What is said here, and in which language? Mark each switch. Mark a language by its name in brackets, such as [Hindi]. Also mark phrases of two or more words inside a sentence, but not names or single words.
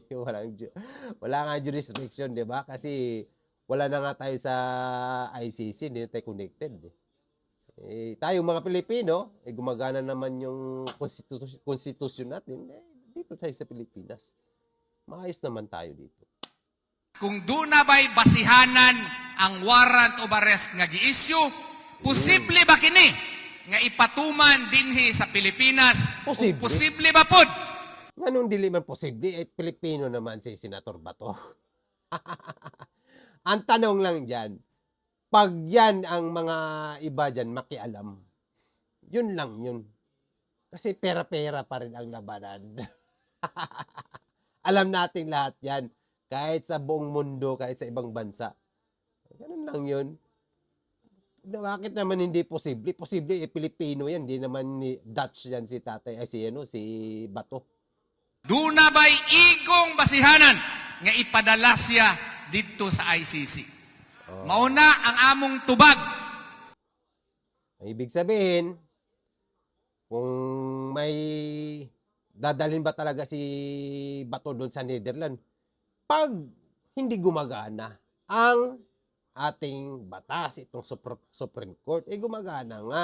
[Filipino] wala nga jurisdiction, di ba? Kasi wala na nga tayo sa ICC, hindi na tayo connected. Tayong mga Pilipino, gumagana naman yung konstitusyon natin, dito tayo sa Pilipinas. Maayos naman tayo dito. [Cebuano] Kung doon na ba'y basihanan ang [English] warrant of arrest [Cebuano] nga gi-issue, posible ba kini nga ipatuman dinhi sa Pilipinas? Posible. Kung posible ba pod? [Filipino] Ganun [Cebuano] dili man [Filipino] posible, Pilipino naman si Senator Bato. Ang tanong lang dyan, Pag yan ang mga iba dyan makialam, yun lang yun. Kasi pera-pera pa rin ang labanan. Alam natin lahat yan. Kahit sa buong mundo, kahit sa ibang bansa. Ganun lang yun. Bakit naman hindi posible? Posible, Pilipino yan. Hindi naman ni Dutch yan si tatay, ay si Bato. [Cebuano] Duna ba'y igong basihanan nga ipadala siya dito sa ICC. Mauna ang among tubag. [Filipino] Ang ibig sabihin, kung may dadalhin ba talaga si Bato doon sa Netherlands, pag hindi gumagana ang ating batas, itong Supreme Court, gumagana nga.